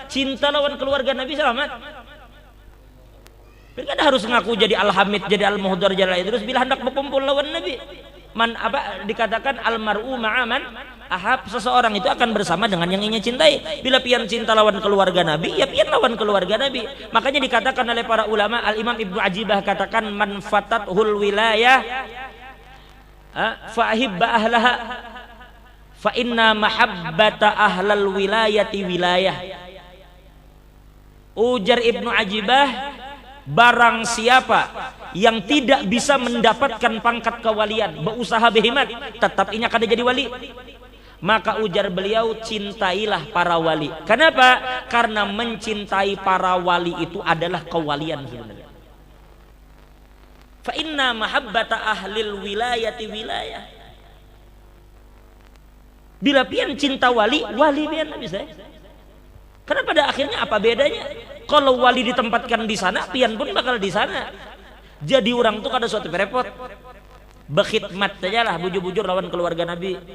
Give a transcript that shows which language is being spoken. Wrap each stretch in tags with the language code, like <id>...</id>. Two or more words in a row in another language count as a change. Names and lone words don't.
<bjn>Cinta lawan keluarga Nabi selamat. Kada harus ngaku jadi Al-Hamid, jadi Al-Muhdar, jadi Al-Idrus bila hendak berkumpul lawan Nabi.</bjn> <id>Dikatakan</id> <ar>المرء مع من أحب,</ar> <id>seseorang itu akan bersama dengan yang ingin cintai.</id> <bjn>Bila pian cinta lawan keluarga Nabi, ya pian lawan keluarga Nabi.</bjn> <id>Makanya dikatakan oleh para ulama, Al-Imam Ibnu Ajibah katakan</id> <ar>من فاتته الولاية فأحب أهلها فإن محبة أهل الولاية ولاية.</ar> <bjn>Ujar Ibnu Ajibah, barang siapa yang tidak bisa mendapatkan pangkat kewalian, berusaha behemat, tetap inya kada jadi wali. Maka ujar beliau, cintailah para wali.</bjn> <id>Kenapa? Karena mencintai para wali itu adalah kewalian sebenarnya.</id> <ar>فإن محبة أهل الولاية ولاية.</ar> <bjn>Bila pian cinta wali, wali pian bisa.</bjn> <id>Karena pada akhirnya apa bedanya? Kalau wali ditempatkan di sana, pian pun bakal di sana.</id> <bjn>Jadi orang tuh kada suatu repot. Berkhidmat saja lah, bujur-bujur lawan keluarga Nabi.</bjn>